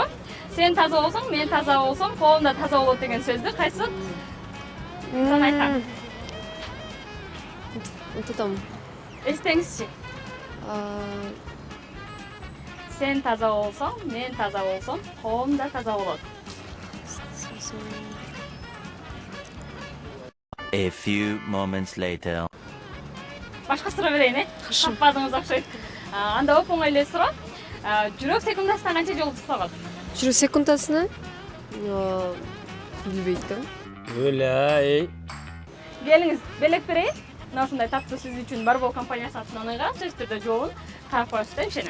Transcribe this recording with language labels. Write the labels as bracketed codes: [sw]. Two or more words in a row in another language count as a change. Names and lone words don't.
[ky] Сен таза болсоң, мен таза болсом, коом да таза болот деген сөздү кайсы сан айтам? Тутам. Эстеңизчи. Сен таза болсоң, мен таза болсом, коом да таза болот. [en] A few moments later. [ky] Башка суроо берейин, таппадыңыз окшойт. Анда оп оңой эле суроо. Жүрөк секундасына канча жолу туталат? Жүрөк секундасына? Билбейт. Өлай. Келиңиз, белек берейин. Мына ушундай тапты сиз үчүн Барбол компаниясы атынан ыйгарам, сөзсүз түрдө жообун карап коесуз деп ишенем.